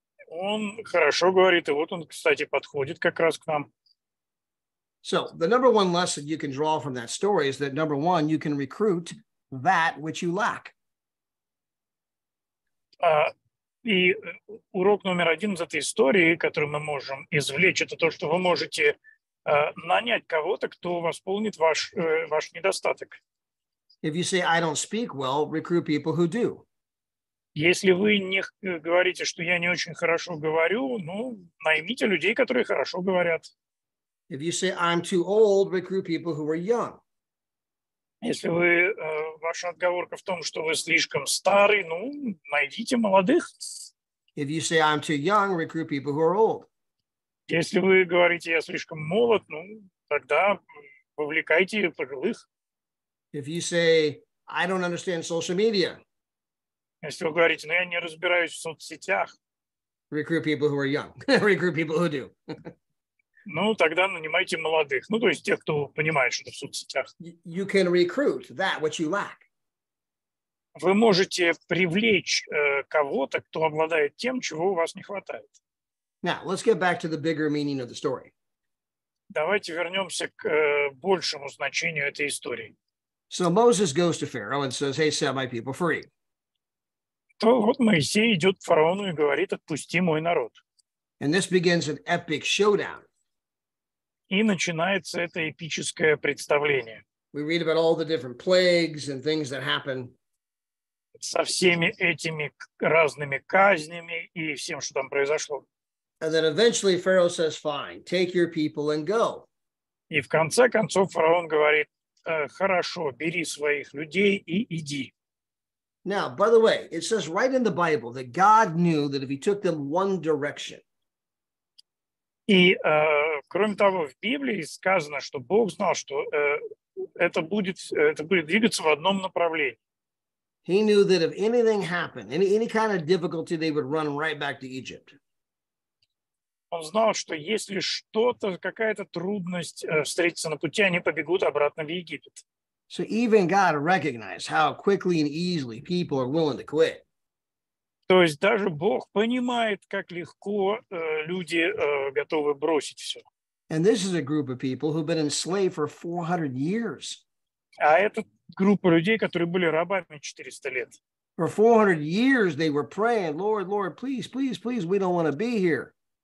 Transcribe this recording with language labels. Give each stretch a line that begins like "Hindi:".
Russian: Он хорошо говорит, и вот он, кстати, подходит как раз к нам.
English: So the number one lesson you can draw from that story is that, number one, you can recruit that which you lack.
Russian: И урок номер один из этой истории, который мы можем извлечь, это то, что вы можете нанять кого-то, кто восполнит ваш недостаток.
English: If you say, I don't speak well, recruit people who do.
Russian: Если вы не говорите, что я не очень хорошо говорю, ну, наймите людей, которые хорошо говорят.
English: If you say, I'm too old, recruit people who are young.
Russian: Если ваша отговорка в том, что вы слишком старый, ну, найдите молодых.
English: If you say, I'm too young, recruit people who are old.
Russian: Если вы говорите, я слишком молод, ну, тогда вовлекайте пожилых.
English: If you say, I don't understand social media,
Russian: Если вы говорите, ну, я не разбираюсь в соцсетях,
English: recruit people who are young. Recruit people who do.
Russian: ну, тогда нанимайте молодых. Ну, то есть тех, кто понимает, что в соцсетях.
English: You can recruit that which you lack.
Russian: Вы можете привлечь кого-то, кто обладает тем, чего у вас не хватает.
English: Now, let's get back to the bigger meaning of the story.
Russian: Давайте вернемся к большему значению этой истории.
English: So Moses goes to Pharaoh and says, hey, set my people free.
Russian: То вот Моисей идет к фараону и говорит, отпусти мой народ.
English: And this begins an epic showdown.
Russian: И начинается это эпическое представление.
English: We read about all the different plagues and things that happen.
Russian: Со всеми этими разными казнями и всем, что там произошло.
English: And then eventually Pharaoh says, fine, take your people and go.
Russian: И в конце концов фараон говорит, хорошо, бери своих людей и иди.
English: Now, by the way, it says right in the Bible that God knew that if he took them one direction,
Russian: И, кроме того, в Библии сказано, что Бог знал, что это будет двигаться в одном направлении.
English: he knew that if anything happened, any kind of difficulty, they would run right back to Egypt.
Russian: Он знал, что если что-то, какая-то трудность встретится на пути, они побегут обратно в Египет.
English: So even God recognized how quickly and easily people are willing to quit.
Russian: То есть даже Бог понимает, как легко люди готовы бросить все.
English: And this is a group of people who've been enslaved for 400 years.
Russian: А это группа людей, которые были рабами 400 лет.
English: For 400 years, they were praying, Lord, Lord, please, please, please, we don't want to be here.